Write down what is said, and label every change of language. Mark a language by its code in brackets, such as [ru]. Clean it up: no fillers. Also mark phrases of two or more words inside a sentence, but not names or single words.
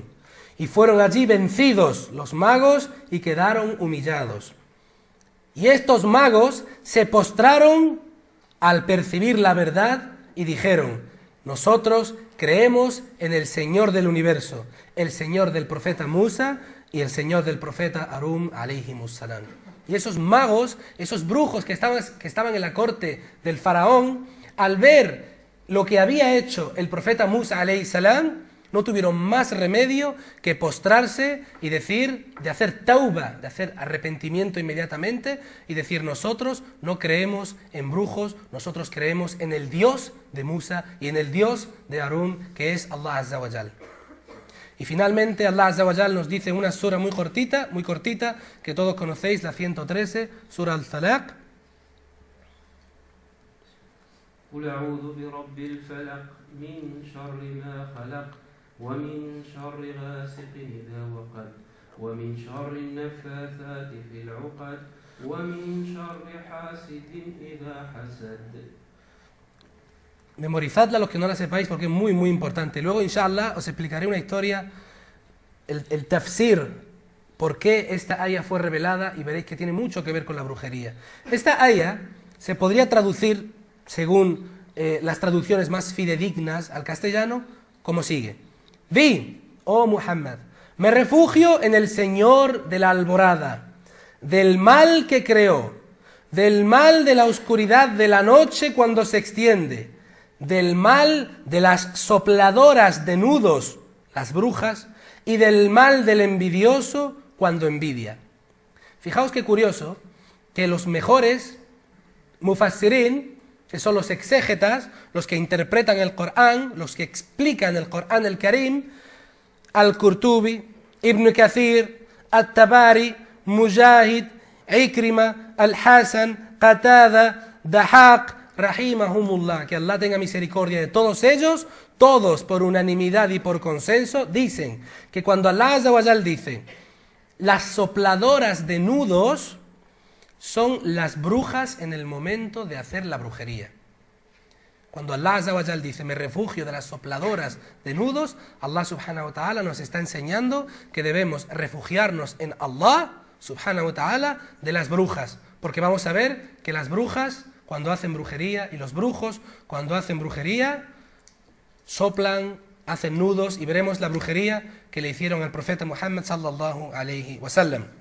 [es] Y fueron allí vencidos los magos y quedaron humillados. Y estos magos se postraron al percibir la verdad y dijeron, nosotros creemos en el Señor del universo, el Señor del profeta Musa y el Señor del profeta Harún [ar] عليهم السلام. [es] Y esos magos, esos brujos que estaban en la corte del faraón, al ver lo que había hecho el profeta Musa [ar] عليه السلام, [es] no tuvieron más remedio que postrarse y decir, de hacer tauba, de hacer arrepentimiento inmediatamente y decir, nosotros no creemos en brujos, nosotros creemos en el Dios de Musa y en el Dios de Harún, que es Allah [ar] عز وجل. [es] Y finalmente Allah [ar] عز وجل [es] nos dice una sura muy cortita, que todos conocéis, la 113, sura Al-Falaq. [ar] قل أعوذ برب الفلق من شر ما خلق ومن شر غاسق إذا وقب ومن شر النفاثات في العقد ومن شر حاسد إذا حسد. [es] Memorizadla los que no la sepáis porque es muy muy importante. Luego inshallah os explicaré una historia, el tafsir, por qué esta aya fue revelada, y veréis que tiene mucho que ver con la brujería. Esta aya se podría traducir, según las traducciones más fidedignas al castellano, como sigue. Di, oh Muhammad, me refugio en el Señor de la alborada, del mal que creó, del mal de la oscuridad de la noche cuando se extiende, del mal de las sopladoras de nudos, las brujas, y del mal del envidioso cuando envidia. Fijaos qué curioso que los mejores mufassirin, que son los exégetas, los que interpretan el Corán, los que explican el Corán el Karim, Al-Qurtubi, Ibn Kathir, At-Tabari, Mujahid, Ikrima, Al-Hasan, Qatada, Dahaq, rahimahumullah, que Allah tenga misericordia de todos ellos, todos por unanimidad y por consenso, dicen que cuando Allah [ar] عز وجل [es] dice las sopladoras de nudos son las brujas en el momento de hacer la brujería. Cuando Allah [ar] عز وجل [es] dice me refugio de las sopladoras de nudos, Allah [ar] سبحانه وتعالى [es] nos está enseñando que debemos refugiarnos en Allah [ar] سبحانه وتعالى [es] de las brujas, porque vamos a ver que las brujas cuando hacen brujería, y los brujos cuando hacen brujería, soplan, hacen nudos, y veremos la brujería que le hicieron al profeta Muhammad [ar] صلى الله عليه وسلم.